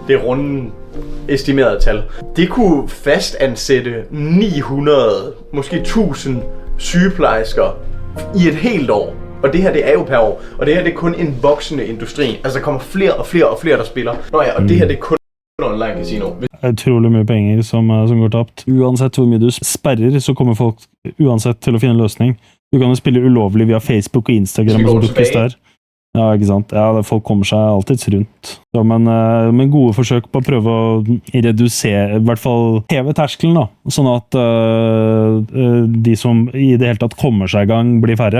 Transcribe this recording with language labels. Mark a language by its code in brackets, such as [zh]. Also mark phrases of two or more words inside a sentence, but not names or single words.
[da] Det er rundt estimeret tal. Det kunne fastansætte 900, måske 1000 sygeplejersker i et helt år. Og det her, det er jo per år. Og det her, det er kun en voksende industri. Altså, der kommer flere og flere, der spiller. Nå ja, og det her, det er kun online casino. [no] Utrolig mye penger som går tapt. Uansett hvor mye du sperrer, så kommer folk uansett til å finne en løsning. Du kan jo spille ulovlig via Facebook og Instagram og så dukkes der. Ja, ikke sant? Ja, folk kommer seg alltid rundt. Ja, men gode forsøk på å prøve å redusere, i hvert fall heve terskelen da, sånn at de som i det hele tatt kommer seg i gang blir færre.